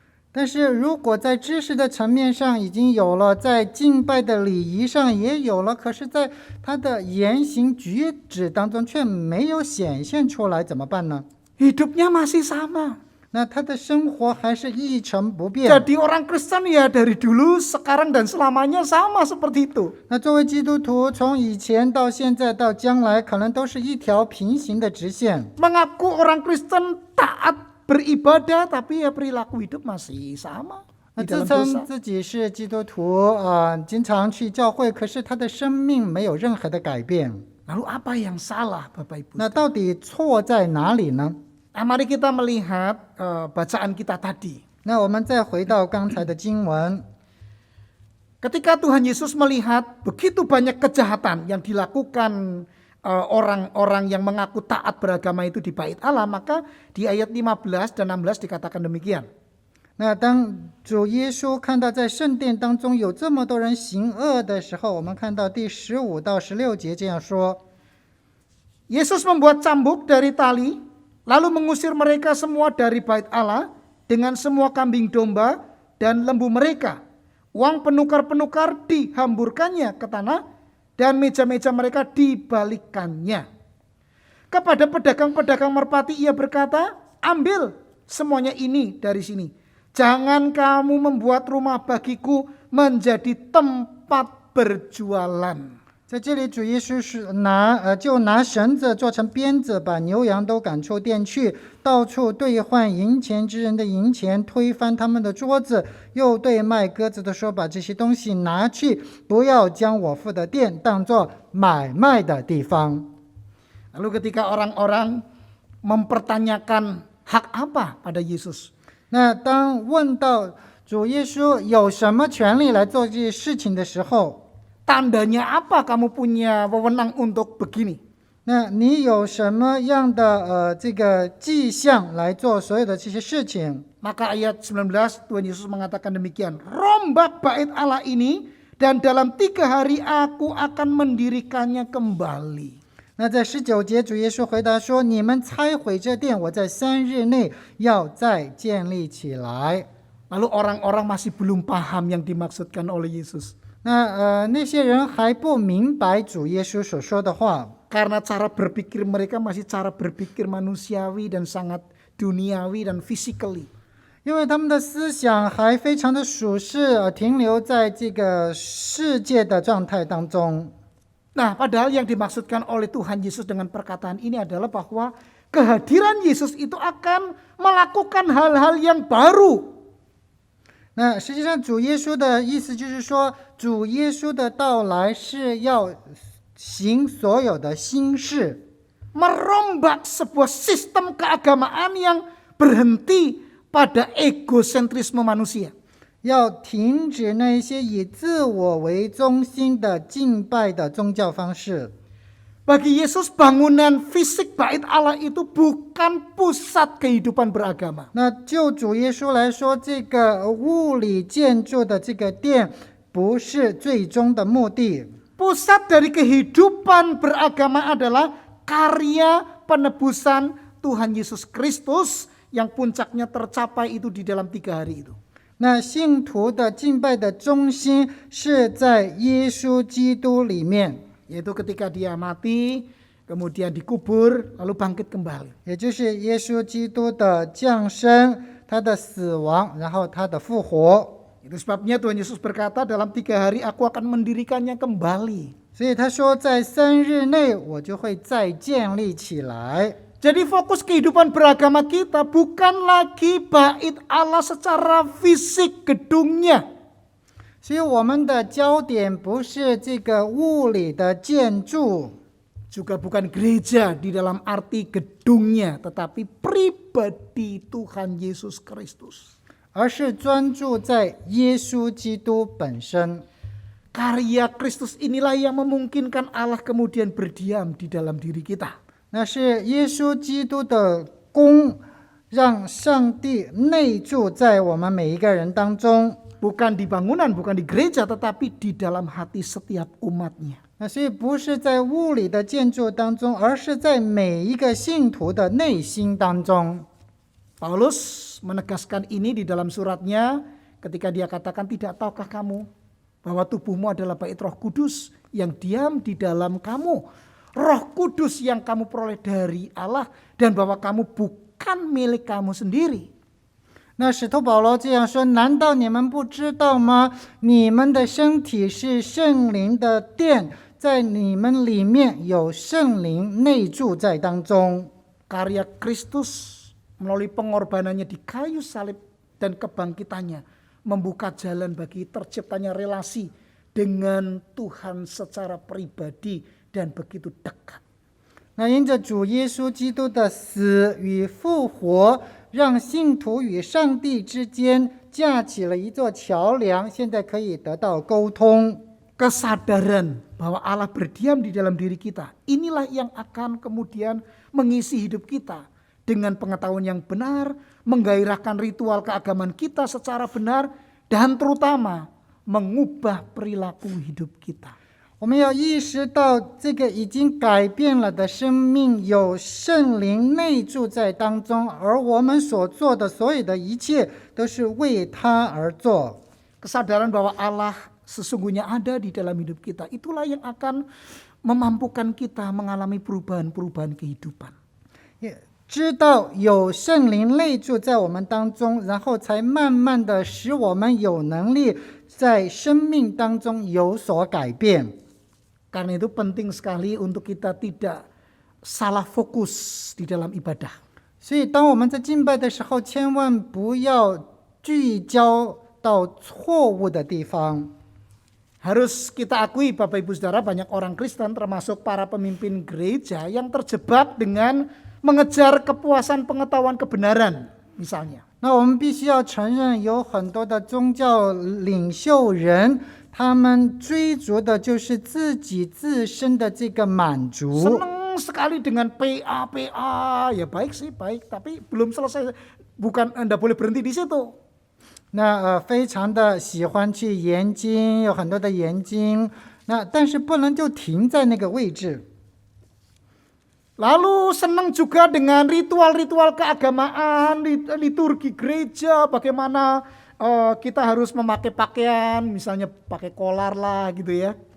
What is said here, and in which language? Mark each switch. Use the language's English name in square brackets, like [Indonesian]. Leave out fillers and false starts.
[Chinese] 但是如果在知识的层面上已经有了，在敬拜的礼仪上也有了，可是在他的言行举止当中却没有显现出来，怎么办呢？ [Indonesian] Hidupnya masih sama. [Chinese] 那他的生活还是一成不变。 [Indonesian] Jadi orang Kristen ya dari dulu, sekarang dan selamanya sama seperti itu. [Chinese] 那作为基督徒，从以前到现在到将来，可能都是一条平行的直线。 [Indonesian] Mengaku orang Kristen taat beribadah, tapi ya perilaku hidup masih sama. [Chinese] 那 [Indonesian] Di [Chinese] 自 [Indonesian] dalam [Chinese] 称自己是基督徒，经常去教会，可是他的生命没有任何的改变。 [Indonesian] Lalu apa yang salah, Bapak Ibu? [Chinese] 那到底错在哪里呢？ [Indonesian] Nah, mari kita melihat bacaan kita tadi. [Chinese] 那我们再回到刚才的经文， [Indonesian] Ketika Tuhan Yesus melihat begitu banyak kejahatan yang dilakukan orang-orang yang mengaku taat beragama itu di bait Allah, maka di ayat 15 dan 16 dikatakan demikian. [Chinese] 那当主耶稣看到在圣殿当中有这么多人行恶的时候，我们看到第15到16节这样说。 [Indonesian] Yesus membuat cambuk dari tali, lalu mengusir mereka semua dari bait Allah dengan semua kambing domba dan lembu mereka. Uang penukar-penukar dihamburkannya ke tanah dan meja-meja mereka dibalikkannya. Kepada pedagang-pedagang merpati ia berkata, ambil semuanya ini dari sini. Jangan kamu membuat rumah bagiku menjadi tempat berjualan. [Chinese] 在这里，主耶稣是就拿绳子做成鞭子，把牛羊都赶出店去，到处兑换银钱之人的银钱，推翻他们的桌子，又对卖鸽子的说：“把这些东西拿去，不要将我父的店当作买卖的地方。” [Indonesian] Lalu ketika orang-orang mempertanyakan hak apa pada Yesus, [Chinese] 那当问到主耶稣有什么权利来做这些事情的时候， [Indonesian] tandanya apa kamu punya wewenang untuk begini? [Chinese] 那你有什么样的这个迹象来做所有的这些事情？ [Indonesian] Maka ayat 19 Tuhan Yesus mengatakan demikian, rombak bait Allah ini dan dalam 3 hari aku akan mendirikannya kembali. [Chinese] 那在19节，主耶稣回答说：“你们拆毁这殿，我在3日内要再建立起来。” [Indonesian] Lalu orang-orang masih belum paham yang dimaksudkan oleh Yesus. [Chinese] 那些人还不明白主耶稣所说的话， [Indonesian] Karena cara berpikir mereka masih cara berpikir manusiawi dan sangat duniawi dan [English] physically. [Chinese] 因为他们的思想还非常的属世，停留在这个世界的状态当中。 [Indonesian] Nah, padahal yang dimaksudkan oleh Tuhan Yesus dengan perkataan ini adalah bahwa kehadiran Yesus itu akan melakukan hal-hal yang baru. [Chinese] 那实际上主耶稣的意思就是说，主耶稣的到来是要行所有的新事， [Indonesian] Merombak sebuah sistem keagamaan yang berhenti pada egosentrisme manusia. [Chinese] 要停止那一些以自我为中心的敬拜的宗教方式。 [Indonesian] Bagi Yesus bangunan fisik bait Allah itu bukan pusat kehidupan beragama. [Chinese] 那就主耶稣来说，这个物理建筑的这个殿不是最终的目的。 [Indonesian] Pusat dari kehidupan beragama adalah karya penebusan Tuhan Yesus Kristus yang puncaknya tercapai itu di dalam 3 hari itu. [Chinese] 那信徒的敬拜的中心是在耶稣基督里面， [Indonesian] Yaitu ketika dia mati, kemudian dikubur, lalu bangkit kembali. [Chinese] 也就是耶稣基督的降生、他的死亡，然后他的复活。 [Indonesian] Itu sebabnya Tuhan Yesus berkata dalam 3 hari aku akan mendirikannya kembali. [Chinese] 所以他说，在3日内我就会再建立起来。 [Indonesian] Jadi fokus kehidupan beragama kita bukan lagi bait Allah secara fisik gedungnya. [Chinese] 所以我们的焦点不是这个物理的建筑， [Indonesian] Juga bukan gereja di dalam arti gedungnya, tetapi pribadi Tuhan Yesus Kristus. [Chinese] 而是专注在耶稣基督本身。 [Indonesian] Karya Kristus inilah yang memungkinkan Allah kemudian berdiam di dalam diri kita. [Chinese] 那是耶稣基督的功，让上帝内住在我们每一个人当中。 [Indonesian] Bukan di bangunan, bukan di gereja, tetapi di dalam hati setiap umatnya. [Chinese] 那所以不是在物理的建筑当中，而是在每一个信徒的内心当中。 [Indonesian] Paulus menegaskan ini di dalam suratnya ketika dia katakan, tidak tahukah kamu bahwa tubuhmu adalah bait Roh Kudus yang diam di dalam kamu. Roh Kudus yang kamu peroleh dari Allah dan bahwa kamu bukan milik kamu sendiri. [Chinese] 那使徒保罗这样说：难道你们不知道吗？你们的身体是圣灵的殿，在你们里面有圣灵内住在当中。 [Indonesian] Karya Kristus melalui pengorbanannya di kayu salib dan kebangkitannya membuka jalan bagi terciptanya relasi dengan Tuhan secara pribadi dan begitu dekat. [Chinese] 那因着主耶稣基督的死与复活，让信徒与上帝之间架起了一座桥梁，现在可以得到沟通。 [Indonesian] Kesadaran bahwa Allah berdiam di dalam diri kita, inilah yang akan kemudian mengisi hidup kita dengan pengetahuan yang benar, menggairahkan ritual keagamaan kita secara benar, dan terutama mengubah perilaku hidup kita. [Chinese] 我们要意识到，这个已经改变了的生命有圣灵内住在当中，而我们所做的所有的一切都是为他而做。 [Indonesian] Kesadaran bahwa Allah sesungguhnya ada di dalam hidup kita, itulah yang akan memampukan kita mengalami perubahan-perubahan kehidupan. [Chinese] 知道有圣灵内住在我们当中，然后才慢慢的使我们有能力在生命当中有所改变。 [Indonesian] Karena itu penting sekali untuk kita tidak salah fokus di dalam ibadah. [Chinese] 所以当我们在敬拜的时候，千万不要聚焦到错误的地方。 [Indonesian] Harus kita akui Bapak Ibu Saudara, banyak orang Kristen termasuk para pemimpin gereja yang terjebak dengan mengejar kepuasan pengetahuan kebenaran misalnya. [Chinese] 那我们必须要承认，有很多的宗教领袖人，他们追逐的就是自己自身的这个满足。 [Indonesian] Senang sekali dengan PA, ya baik sih baik, tapi belum selesai, bukan Anda boleh berhenti di situ. [Chinese] 那非常的喜欢去研经，有很多的研经，那但是不能就停在那个位置。 [Indonesian] Lalu senang juga dengan ritual-ritual keagamaan, liturgi gereja, bagaimana kita harus memakai pakaian, misalnya pakai kolar lah gitu ya.